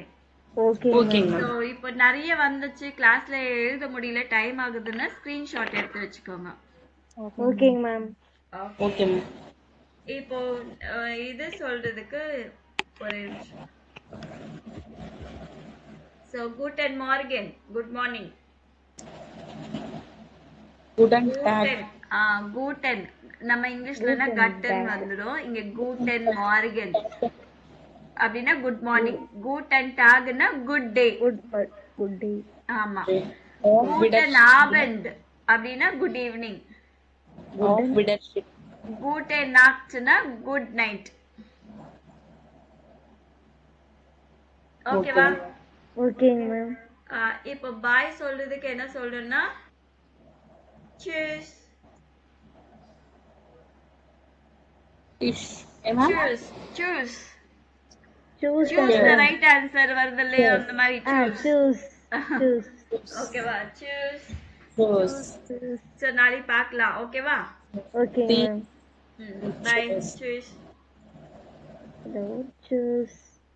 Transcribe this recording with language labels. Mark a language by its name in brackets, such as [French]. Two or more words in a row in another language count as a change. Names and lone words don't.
[Tamil] ஓகேங்க மேம். சோ இப்போ நிறைய வந்துச்சு, கிளாஸ்ல எழுத முடியல, டைம் ஆகுதுன்னா ஸ்கிரீன்ஷாட் எடுத்து வச்சுக்கோங்க. ஓகேங்க மேம். [English] okay ma'am [Tamil] இப்போ இது சொல்றதுக்கு ஒரு நிமிஷம். [German] சோ guten morgen, [English] good morning. [German] guten tag [Tamil] guten நம்ம இங்கிலீஷ்லனா கட்டன் வந்துடும். இங்க [German] guten morgen [Tamil] அப்படின்னா [English] good morning. [German] guten tag [Tamil] னா [English] good day. good day. [Tamil] ஆமா. [German] guten abend [Tamil] அப்படின்னா [English] good evening. [German] gute nacht [Tamil] னா [English] good night. [Tamil] ஓகேவா? ஓகேங்க மேம். இப்போ பாய் சொல்றதுக்கு என்ன சொல்றேன்னா cheers. [German] choose choose choose [English] the right answer [Tamil] வருது இல்லையா? அந்த மாதிரி choose. ஓகேவா? choose. சோ நாளை பார்க்கலாம். ஓகேவா? ஓகேங்க மேம். பை. choose. [German] Hello, choose.